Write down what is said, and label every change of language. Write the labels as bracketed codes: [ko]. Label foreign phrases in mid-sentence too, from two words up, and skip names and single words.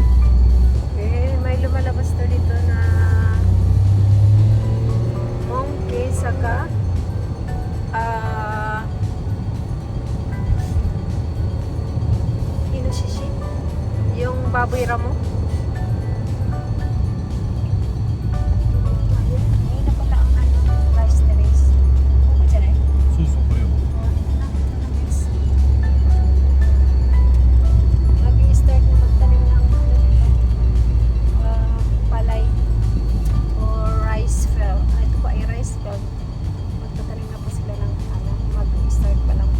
[tl] may lumalabas na dito na monkey saka inoshishi, yung baboy ramo. Ayun, ayun na pala ang ano, [en] rice terrace. [tl] Ano dyan eh? [ja] そうそう、これよ。 [tl] Mag-i-start na magtanim ng palay or [en] rice field. [tl] Ito pa ay [en] rice field. [tl] Magtatanim na po sila ng ano, mag-i-start pa lang po.